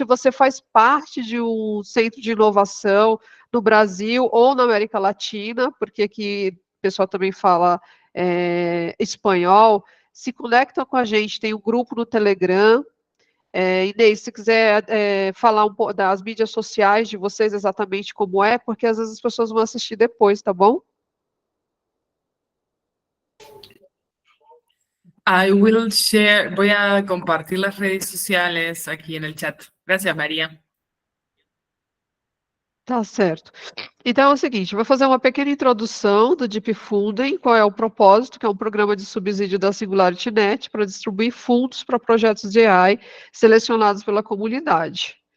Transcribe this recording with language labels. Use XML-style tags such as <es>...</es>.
<pt>Se você faz parte de um centro de inovação no Brasil ou na América Latina, porque aqui o pessoal também fala espanhol, se conectam com a gente, tem um grupo no Telegram. Inês, se quiser falar um pouco das mídias sociais de vocês exatamente como é, porque às vezes as pessoas vão assistir depois, tá bom?</pt> <en>I will share,</en> <es>voy a compartir las redes sociales aquí en el chat. Gracias, María.</es> <pt>Tá certo. Então é o seguinte, vou fazer uma pequena introdução do Deep Funding, qual é o propósito, que é um programa de subsídio da SingularityNet para distribuir fundos para projetos de AI selecionados pela comunidade.</pt>